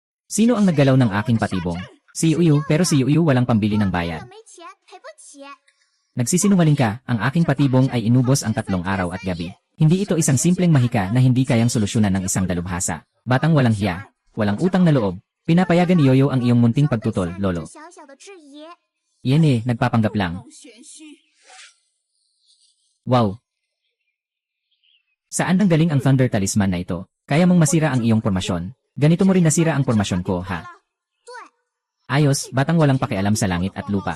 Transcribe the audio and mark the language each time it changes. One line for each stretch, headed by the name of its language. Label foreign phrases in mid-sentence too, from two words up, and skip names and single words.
Filipino: Sino ang naggalaw ng aking patibong? Si Yuyu, pero si Yuyu walang pambili ng
Chinese: 我
Filipino: bayad.
Chinese: 没钱，赔不起。
Filipino: Nagsisinungaling ka, ang aking patibong ay inubos ang 3 araw at gabi. Hindi ito isang simpleng mahika na hindi kayang solusyonan ng isang dalubhasa. Batang walang hiya, walang utang na loob. Pinapayagan ni Yoyo ang iyong munting pagtutol, lolo.
Chinese: 小小的质疑，
Filipino: Yan eh, nagpapanggap lang. Wow! Saan ang galing ang Thunder Talisman na ito? Kaya mong masira ang iyong pormasyon. Ganito mo rin nasira ang pormasyon ko, ha? Ayos, batang walang pakialam sa langit at lupa.